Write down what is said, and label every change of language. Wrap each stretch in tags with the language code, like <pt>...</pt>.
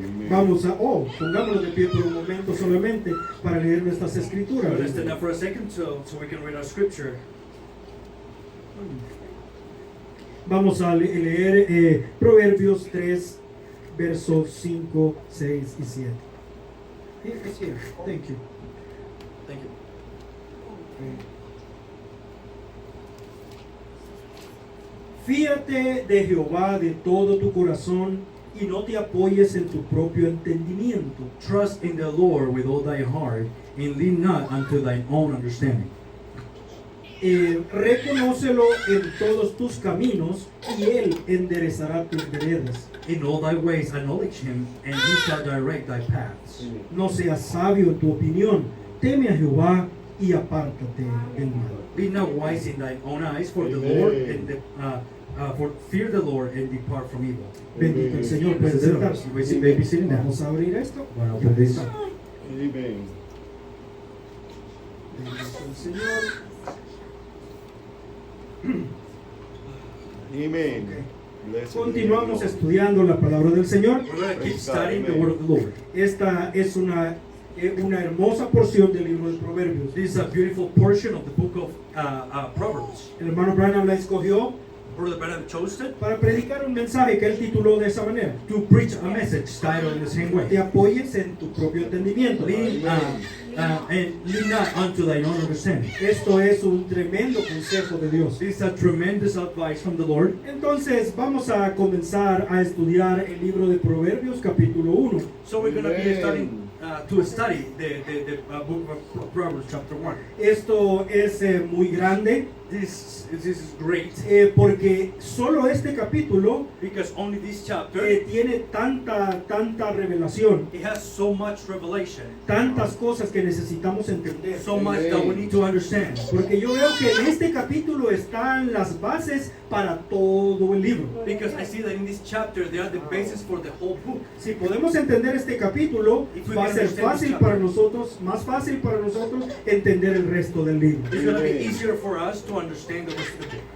<es>Vamos a, pongámonos de pie por un momento solamente para leer nuestras escrituras.</es> <en>Let's stand up for a second so we can read our scripture.</en> <es>Vamos a leer Proverbios 3, versos 5, 6 y 7.</es> <en>It's here. Thank you. Thank you.</en> <es>Fíate de Jehová de todo tu corazón y no te apoyes en tu propio entendimiento.</es> <en>Trust in the Lord with all thy heart, and lean not unto thine own understanding.</en> <es>Reconócelo en todos tus caminos y Él enderezará tus veredas.</es> <en>In all thy ways acknowledge him, and he shall direct thy paths.</en> <es>No seas sabio en tu opinión, teme a Jehová y apártate del mal.</es> <en>Be not wise in thine own eyes, for the Lord for fear the Lord and depart from evil.</en> <es>Bendito el Señor, pueden sentarse.</es> <en>You may be sitting down.</en> <es>Vamos a abrir esto. Bueno,</es> <en>open this. Amen.</en> <es>Bendito el Señor.</es> <en>Amen. Ok. Blessed</en> <es>Continuamos</es> <en>be the Lord.</en> <es>estudiando la palabra del Señor.</es> <en>We're going to keep studying the word of the Lord.</en> <es>Esta es una hermosa porción del libro de Proverbios.</es> <en>This is a beautiful portion of the book of Proverbs.</en> <es>El hermano Branham la escogió</es> <en>Brother Branham chose it</en> <es>para predicar un mensaje que él tituló de esa manera.</es> <en>to preach a message titled in the same</en> <es>Te</es> <en>way.</en> <es>apoyes en tu propio entendimiento.</es> <en>Lean, and lean not unto thine own understanding.</en> <es>Esto es un tremendo consejo de Dios.</es> <en>This is a tremendous advice from the Lord.</en> <es>Entonces vamos a comenzar a estudiar el libro de Proverbios capítulo 1.</es> <en>So we're going to be Amen. starting to study the book of Proverbs chapter 1.</en> <es>Esto es muy grande</es> <en>This is great</en> <es>porque solo este capítulo</es> <en>because only this chapter</en> <es>tiene tanta revelación,</es> <en>it has so much revelation,</en> <es>tantas cosas que necesitamos entender.</es> <en>so much that we need to understand.</en> <es>Porque yo veo que en este capítulo están las bases para todo el libro.</es> <en>Because I see that in this chapter there are the basis for the whole book.</en> <es>Si podemos entender este capítulo, va a ser fácil para nosotros, más fácil para nosotros entender el resto del libro.</es> <en>It's going to be easier for us to understand the rest of the book.</en>